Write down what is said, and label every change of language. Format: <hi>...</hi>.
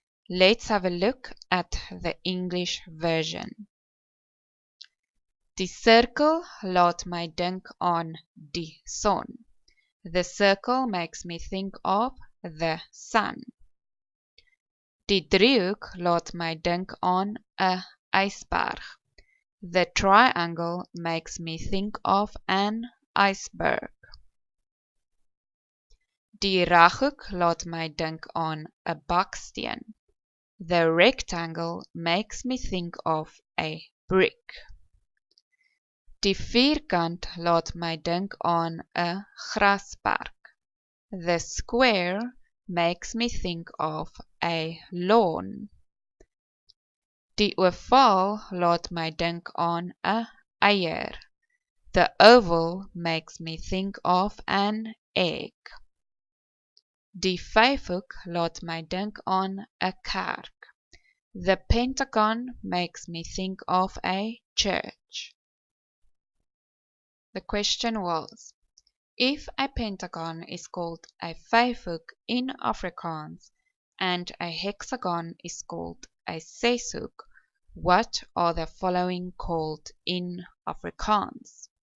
<en>Let's have a look at the English version.</en> <af>Die cirkel laat my dink aan die son.</af> <en>The circle makes me think of the sun.</en> <af>Die driehoek laat my dink aan 'n ysberg.</af> <en>The triangle makes me think of an iceberg.</en> <af>Die reghoek laat my dink aan 'n baksteen.</af> <en>The rectangle makes me think of a brick.</en> <af>Die vierkant laat my dink aan 'n grasperk.</af> <en>The square makes me think of a lawn.</en> <af>Die ovaal laat my dink aan 'n eier.</af> <en>The oval makes me think of an egg.</en> <af>Die vyfhoek laat my dink aan 'n kerk.</af> <en>The pentagon makes me think of a church. The question was, if a pentagon is called a vyfhoek in Afrikaans and a hexagon is called a seshoek, what are the following called in Afrikaans?</en>